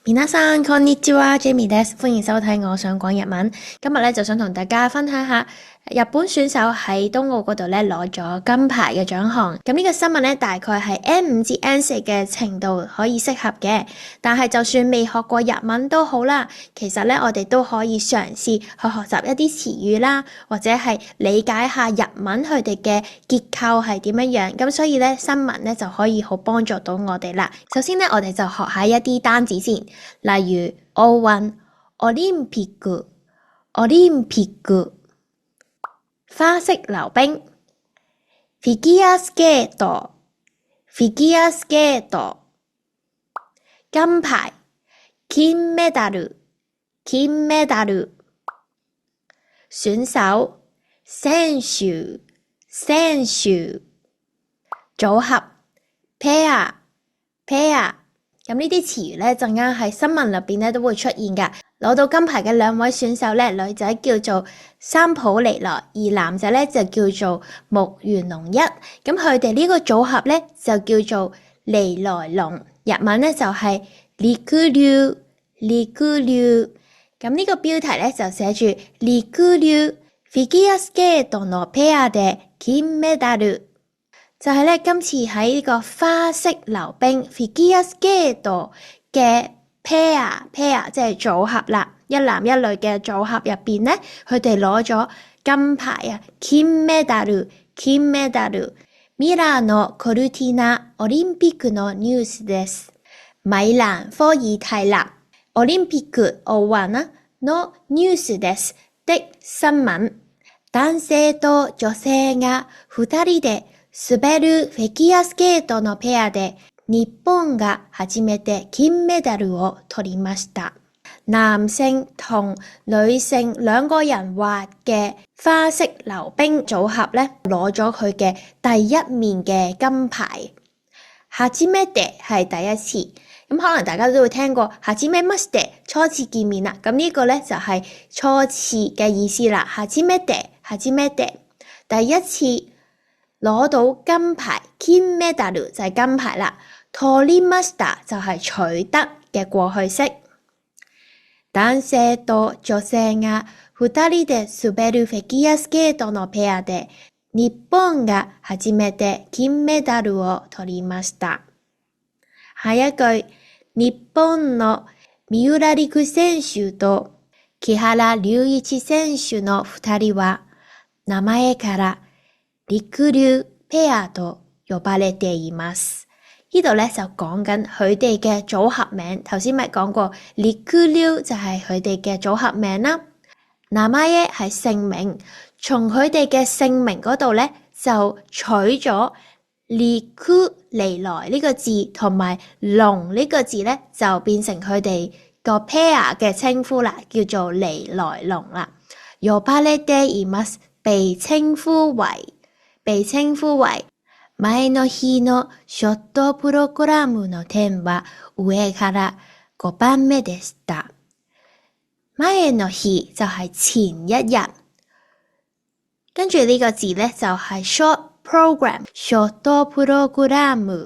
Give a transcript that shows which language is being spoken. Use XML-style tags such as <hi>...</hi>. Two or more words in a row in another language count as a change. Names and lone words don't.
<ja>皆さんこんにちは，Jamieです，</ja> <yue>歡迎收睇我想講日文。今日咧就想同大家分享下日本選手喺東奧嗰度咧攞咗金牌嘅獎項。咁呢個新聞咧大概係 N5 至 N4 嘅程度可以適合嘅，但係就算未學過日文都好啦，其實咧我哋都可以嘗試去學習一啲詞語啦，或者係理解下日文佢哋嘅結構係點樣。咁所以咧新聞咧就可以好幫助到我哋啦。首先咧我哋就學下一啲單字先，例如奧運、</yue> <ja>オリンピック、オリンピック。花式溜冰、フィギュアスケート、フィギュアスケート。金牌、金メダル、金メダル。選手、選手、選手。組合、ペア、ペア。</ja> <yue>咁呢啲詞語咧陣間喺新聞入邊咧都會出現㗎。攞到金牌嘅兩位選手咧，女仔叫做三浦璃來，而男仔咧就叫做木原龍一。咁佢哋呢個組合咧就叫做利來龍，日文咧就係</yue> <ja>リクリュウ、リクリュウ。</ja> <yue>咁呢個標題咧就寫住</yue> <ja>リクリュウフィギュアスケートのペアで金メダル。</ja> <yue>就係咧今次喺呢個花式溜冰</yue> <en>figure skate</en> <yue>嘅 pair 即係組合啦，一男一女嘅組合入邊咧，佢哋攞咗金牌啊！</yue> <ja>金メダル、金メダル。ミラノコルティナオリンピックのニュースです。</ja> <yue>米蘭科爾蒂納オリンピック奧運啦</yue> <ja>のニュースです</ja> <yue>的新聞。</yue> <ja>男性と女性が2人で滑るフィギュアスケートのペアで日本が初めて金メダルを取りました。</ja> <yue>男性同女性兩個人滑嘅花式溜冰組合咧，攞咗佢嘅第一面嘅金牌。初めて係第一次，咁可能大家都會聽過初めまして初次見面啦。咁呢個咧就係初次嘅意思啦。初めて第一次。攞到金牌，金メダル就係金牌啦。取りました就係取得嘅過去式。</yue> <ja>男性と女性が2人で滑るフィギュアスケートのペアで日本が初めて金メダルを取りました。</ja> <yue>下一句、</yue> <ja>日本の三浦璃来選手と木原龍一選手の2人は名前からリクリュウペアと呼ばれています。</ja> <yue>呢度咧就講緊佢哋嘅組合名，頭先咪講過，リクリュウ就係佢哋嘅組合名啦。名前係姓名，從佢哋嘅姓名嗰度咧就取咗リク利來呢個字同埋龍呢個字咧就變成佢哋個 pair 嘅稱呼啦，叫做利來龍啦。</yue> <ja>呼ばれています，</ja> <yue>被稱呼為</yue> <ja>前の日のショットプログラムの点は上から5番目でした。前の日</ja> <yue>就係前一日，跟住呢個字咧就係</yue> <en>short program，</en> <ja>ショットプログラム。</ja>